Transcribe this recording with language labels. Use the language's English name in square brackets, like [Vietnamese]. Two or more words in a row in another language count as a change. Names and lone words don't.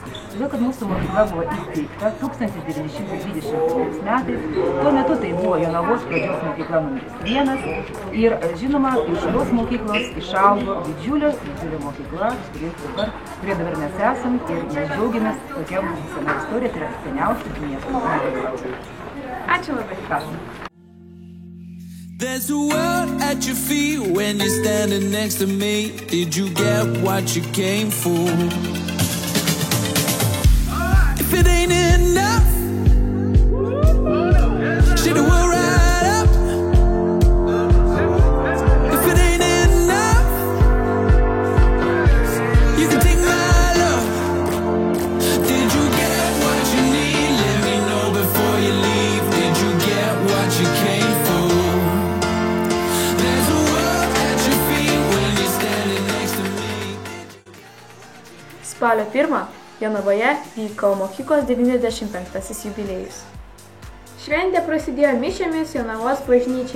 [Lithuanian] Todėl, kad mūsų mokykla buvo įsteigta 1921 metais, tuo metu tai buvo Jonavos pradžios mokykla nr. 1 ir, žinoma, iš šios mokyklos išaugo didžiulė mokykla, kurie dabar mes esam ir mes džiaugiamės tokia mūsų sena istorija, tai yra seniausia miesto mokykla. Ačiū labai. Prašom. [English] There's a world at your feet when you're standing next to me. Did you get what you came for? If it ain't enough, shit, it will right up. If it ain't enough, you can take my love. Did you get what you need? Let me know before you leave. Did you get what you came for? [Lithuanian] Spalio 1 Jonavoje vyko mokyklos 95-asis jubiliejus. Šventė prasidėjo mišėmis Jonavos bažnyčioje.